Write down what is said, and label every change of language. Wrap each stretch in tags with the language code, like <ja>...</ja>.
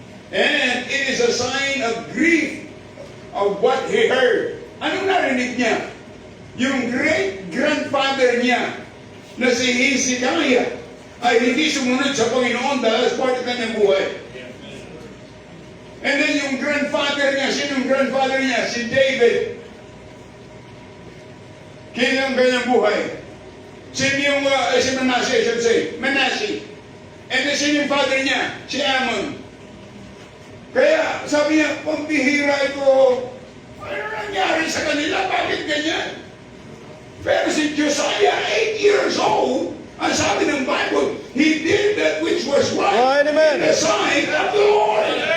<en>And it is a sign of grief of what he heard.</en> <tl>Anong narinig niya? Yung great-grandfather niya na si Hezekiah ay hindi sumunod sa Panginoon dahil sa part ng kanyang buhay. And then yung grandfather niya, sinong grandfather niya? Si David. Kaya ang kanyang buhay. Sino yung, si Manasseh,</tl> <en>I should say.</en> <tl>Manasseh. And then sino yung father niya? Si Ammon. Kaya sabi niya, pambihira ito. Ano nangyari sa kanila? Bakit ganyan?</tl> <en>Pero si Josiah, 8 years old,</en> <tl>ang sabi ng</tl> <en>Bible, he did that which was right in the sight of the Lord.</en>